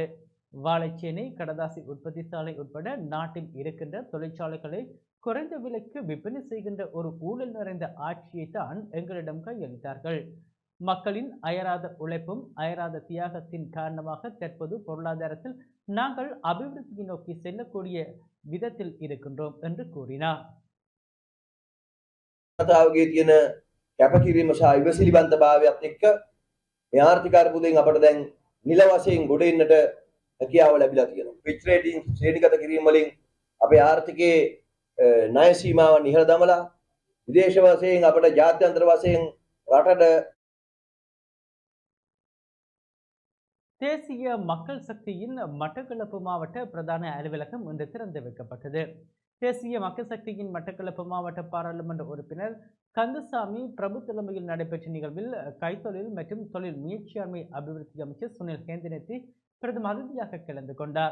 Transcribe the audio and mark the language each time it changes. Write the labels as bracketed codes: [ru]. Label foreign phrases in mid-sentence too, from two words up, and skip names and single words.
[ta] வாழைச்சேனை கடதாசி உற்பத்தி சாலை உட்பட நாட்டில் இருக்கின்ற தொழிற்சாலைகளை குறைந்த விலைக்கு விற்பனை செய்கின்ற ஒரு ஊழல் நிறைந்த ஆட்சியை தான் எங்களிடம் கையளித்தார்கள். மக்களின் அயராத உழைப்பும் அயராத தியாகத்தின் காரணமாக தற்போது பொருளாதாரத்தில் நாங்கள் அபிவிருத்தியை நோக்கி செல்லக்கூடிய விதத்தில் இருக்கின்றோம் என்று கூறினார். [si] හැකියාව ලැබිලා තියෙනවා. පිච් රේටින් ශ්‍රේණිගත කිරීම වලින් අපේ ආර්ථිකයේ ණය සීමාව නිහළ දමලා විදේශ වශයෙන් අපට ජාත්‍යන්තර වශයෙන් රටට [ta] தேசிய மக்கள் சக்தியின் மட்டக்களப்பு மாவட்ட பிரதான அலுவலகம் இன்று திறந்து வைக்கப்பட்டது. தேசிய மக்கள் சக்தியின் மட்டக்களப்பு மாவட்ட பாராளுமன்ற உறுப்பினர் கந்தசாமி பிரபு தலைமையில் நடைபெற்ற நிகழ்வில் கைத்தொழில் மற்றும் தொழில் முயற்சியாண்மை அபிவிருத்தி அமைச்சர் சுனில் ஹந்துனெத்தி பிரதம அதிதியாக கலந்து கொண்டார்.